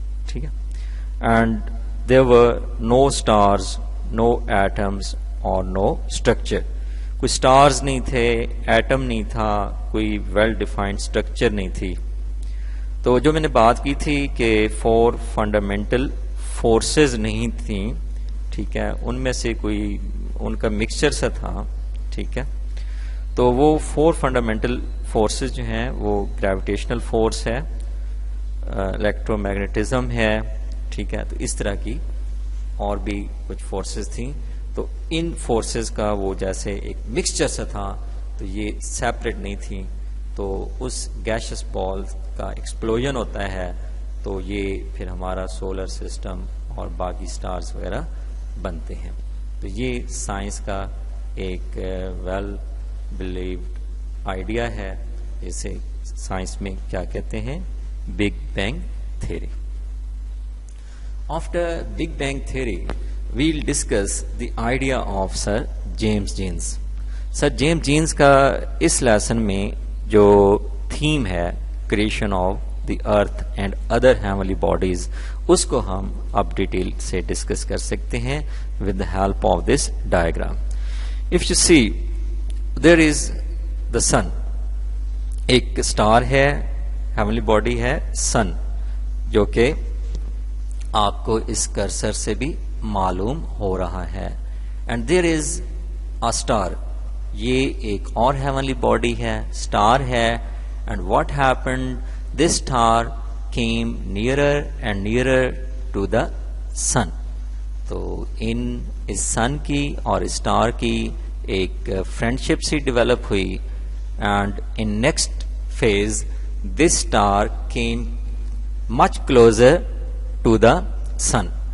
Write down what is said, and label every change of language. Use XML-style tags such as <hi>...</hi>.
<ur>ٹھیک ہے,</ur> <en>and there were no stars, no atoms or no structure.</en> <ur>کوئی stars نہیں تھے, atom نہیں تھا, کوئی</ur> <en>well defined structure</en> <ur>نہیں تھی. تو جو میں نے بات کی تھی کہ</ur> <en>four fundamental</en> <ur>فورسز نہیں تھیں, ٹھیک ہے, ان میں سے کوئی ان کا مکسچر سا تھا, ٹھیک ہے. تو وہ 4 فنڈامنٹل فورسز جو ہیں وہ گریویٹیشنل فورس ہے, الیکٹرو میگنیٹزم ہے, ٹھیک ہے. تو اس طرح کی اور بھی کچھ فورسز تھیں. تو ان فورسز کا وہ جیسے ایک مکسچر سا تھا, تو یہ سیپریٹ نہیں تھیں. تو اس گیشس بال کا ایکسپلوژن ہوتا ہے, تو یہ پھر ہمارا سولر سسٹم اور باقی سٹارز وغیرہ بنتے ہیں. تو یہ سائنس کا ایک ویل بلیوڈ آئیڈیا ہے, جسے سائنس میں کیا کہتے ہیں, big bang theory.</ur> <en>After big bang theory we'll discuss the idea of Sir James Jeans.</en> <ur>Sir James Jeans کا اس لیسن میں جو تھیم ہے creation of the earth and other heavenly bodies, اس کو ہم اب ڈیٹیل سے ڈسکس کر سکتے ہیں</ur> <en>with the help of this diagram. If you see, there is the sun.</en> <ur>ایک اسٹار ہے, ہیونلی باڈی ہے سن, جو کہ آپ کو اس کرسر سے بھی معلوم ہو رہا ہے.</ur> <en>and there is a star,</en> <ur>یہ ایک اور ہیونلی باڈی ہے, اسٹار ہے.</ur> <en>And what happened, this star came nearer and nearer to the sun.</en> <ur>تو اس سن کی اور اسٹار کی ایک فرینڈشپ سی ڈیولپ ہوئی.</ur> <en>And in next phase this star came much closer to the sun.</en>